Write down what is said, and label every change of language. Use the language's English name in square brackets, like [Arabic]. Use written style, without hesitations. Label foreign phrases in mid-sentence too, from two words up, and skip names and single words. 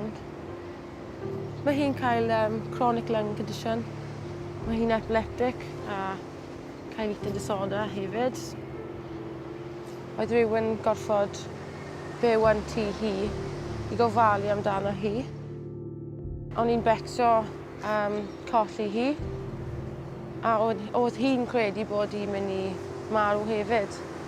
[Welsh] Mae hi'n cael [English] chronic lung condition. [Welsh] Mae hi'n epileptic a cael [English] eating disorder [Welsh] hefyd. Oedd rhywun gorfod byw yn tŷ hi I gofalu amdano hi. O'n i'n becso colli hi a oedd hi'n credu bod hi'n mynd I marw hefyd.